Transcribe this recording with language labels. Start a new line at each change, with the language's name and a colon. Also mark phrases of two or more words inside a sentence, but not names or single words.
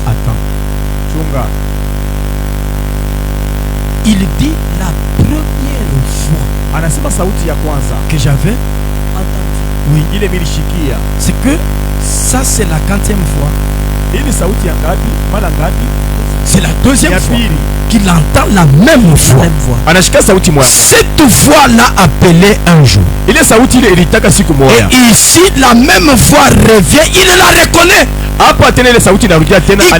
French: Attends.
Swahili: Chunga.
French: Il dit la première fois
Swahili: Anasema sauti ya kwanza
French: Que j'avais entendu.
Swahili: oui, ile milishikia.
French: c'est que ça c'est la 40e fois.
Swahili: Hii ni sauti ya ngapi? Mara ngapi?
French: C'est la deuxième
Swahili: Ya
French: fois
Swahili: pili.
French: qu'il entend la même voix. Même voix.
Swahili: Anashika sauti moja.
French: Cette voix l'a appelé un jour.
Swahili: Ile sauti ile ilitaka siku moja.
French: Et ici, la même voix revient, il la reconnaît.
Swahili: Hapa tena ile sauti inarudia tena Iko-